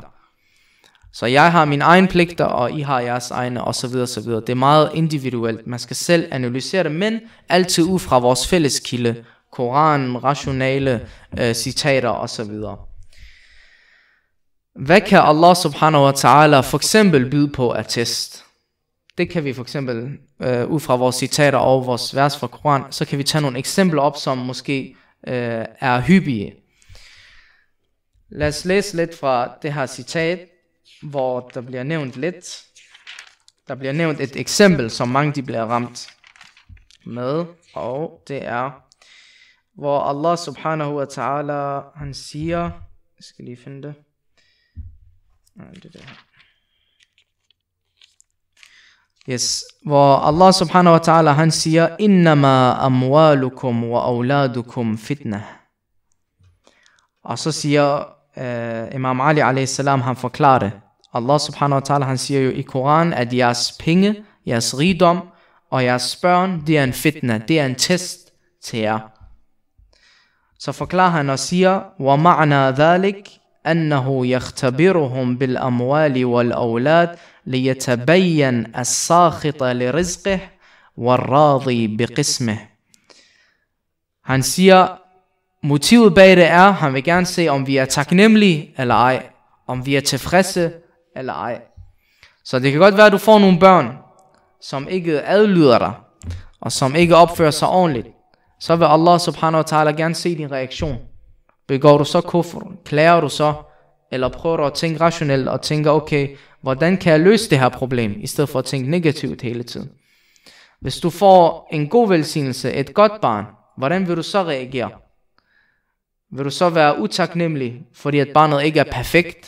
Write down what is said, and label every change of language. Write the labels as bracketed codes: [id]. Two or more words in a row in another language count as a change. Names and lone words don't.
[da] Så jeg har mine egne pligter, og I har jeres egne, osv. osv. Det er meget individuelt. Man skal selv analysere det, men altid ud fra vores fælles kilde. Koranen, rationale citater, osv. Hvad kan [ar] الله سبحانه وتعالى [da] for eksempel byde på at test? Det kan vi for eksempel, ud fra vores citater og vores vers fra Koran, så kan vi tage nogle eksempler op, som måske er hyppige. Lad os læse lidt fra det her citat, hvor der bliver nævnt lidt. Der bliver nævnt et eksempel, som mange de bliver ramt med, og det er, hvor [ar] الله سبحانه وتعالى, [da] han siger, jeg skal lige finde det. Det der. Yes, hvor [ar] الله سبحانه وتعالى, [da] han siger, [ar] إنما أموالكم وأولادكم فتنة. [da] Og så siger Imam Ali a.s. han forklarer det. [ar] الله سبحانه وتعالى, [da] han siger jo i Koran, at jeres penge, jeres rigdom og jeres børn, det er en fitna, det er en test til jer. Så forklarer han og siger, [ar] ومعنى ذلك أنه يختبرهم بالأموال والأولاد ليتبين الساخط لرزقه والراضي بقسمه. [da] Han siger, motivet bag det er, han vil gerne se, om vi er taknemmelige eller ej, om vi er tilfredse eller ej. Så det kan godt være, at du får nogle børn, som ikke adlyder dig, og som ikke opfører sig ordentligt. Så vil [ar] الله سبحانه وتعالى [da] gerne se din reaktion. Begår du så kufr? Klager du så? Eller prøver du at tænke rationelt og tænker, okay, hvordan kan jeg løse det her problem, i stedet for at tænke negativt hele tiden. Hvis du får en god velsignelse, et godt barn, hvordan vil du så reagere? Vil du så være utaknemmelig, fordi at barnet ikke er perfekt?